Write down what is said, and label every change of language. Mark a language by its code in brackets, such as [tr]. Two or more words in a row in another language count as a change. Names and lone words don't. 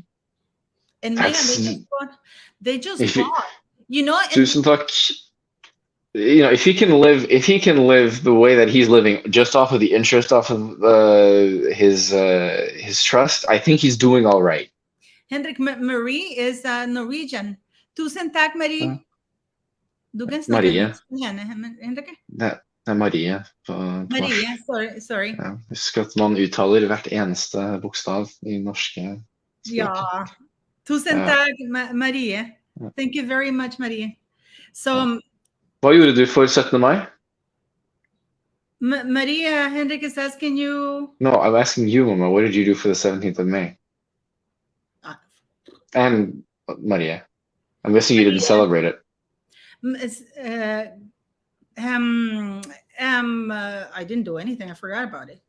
[en] And Meghan, they just bought. If he can live the way that he's living, just off of the interest off of his trust, I think he's doing all right. Henrik, Marie is Norwegian. [no] Tusen tack, [en] Marie. [no] Maria. Det Maria. [en] Maria, sorry. [no] Ja, husk at man uttaler hvert eneste bokstav I norske språk. Ja. Tusen tack, Marie. [en] Thank you very much, Marie. So, [no] Hva gjorde du for 17. mai? [en] Maria, Henrik is asking you. No, I'm asking you, Mama. What did you do for the 17th of May? And Maria. I'm guessing you didn't celebrate it. I didn't do anything. I forgot about it.